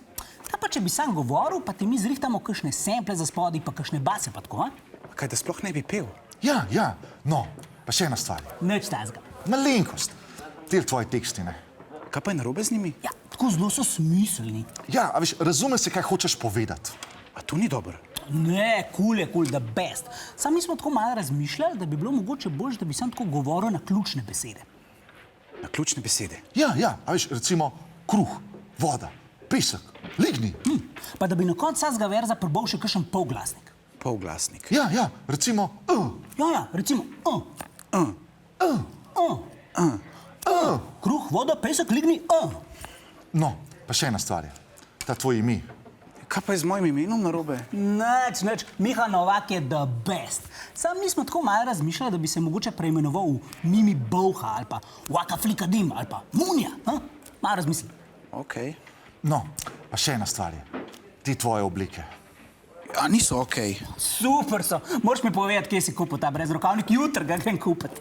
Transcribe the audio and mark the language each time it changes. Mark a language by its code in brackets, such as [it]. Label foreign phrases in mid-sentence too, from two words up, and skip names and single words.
[sl] Kaj pa če bi sam govoril, pa ti mi zrihtamo kakšne sample za spodaj, pa kakšne base pa tako, a? Kaj, da sploh ne bi pel? Ja, no, pa še ena stvar. Nič tazga. Malenkost. Te tvoji teksti, ne? Kaj pa je narobe z njimi? Ja, tako zelo so smiselni. Ja, a veš, razume se, kaj hočeš povedati. A to ni dobro. Ne, kul je, [en] the best. [sl] Sam mi smo tako malo razmišljali, da bi bilo mogoče boljše, da bi sam tako govoril na ključne besede. Na ključne besede. Ja, a veš, recimo kruh, voda, pesek, lignji. Pa da bi na koncu vsakega verza prebal še kakšen polglasnik. Polglasnik. Ja, recimo Ja, recimo Kruh, voda, pesek, lignji, No, pa še ena stvar je. Ta tvoj ime. Kaj pa je z mojim imenom narobe? Nič. Miha Novak je [en] the best. [sl] Sam nismo tako malo razmišljali, da bi se mogoče preimenoval v Mimi Bolha ali pa Waka Flika Dim ali pa Munja. Malo razmisli. Okej. No, pa še ena stvar je. Te tvoje oblike. A niso okej. Super so. Moraš mi povedati, kje si kupil ta brezrokavnik, jutri ga grem kupiti.